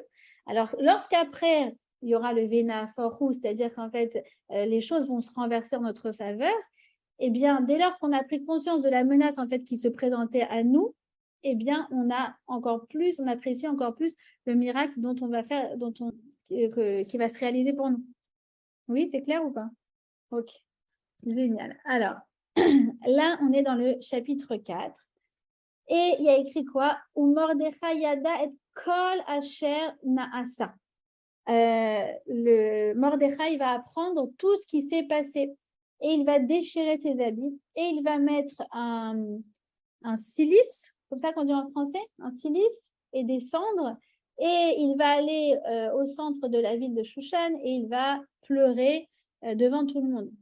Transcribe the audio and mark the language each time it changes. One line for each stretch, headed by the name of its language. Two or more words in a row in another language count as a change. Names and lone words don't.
French: Alors, lorsqu'après, il y aura le
Hebrew: ונהפוך הוא,
French: c'est-à-dire qu'en fait, les choses vont se renverser en notre faveur, eh bien, dès lors qu'on a pris conscience de la menace en fait qui se présentait à nous, eh bien, on apprécie encore plus le miracle dont on va faire, qui va se réaliser pour nous. Oui, c'est clair ou pas? Ok, génial. Alors, là, on est dans le chapitre 4. Et il y a écrit quoi?
Hebrew: ומרדכי ידע את כל אשר נעשה.
French: Le Mordechai va apprendre tout ce qui s'est passé et il va déchirer ses habits et il va mettre un cilice, comme ça qu'on dit en français, un cilice et des cendres et il va aller au centre de la ville de Shushan et il va pleurer devant tout le monde.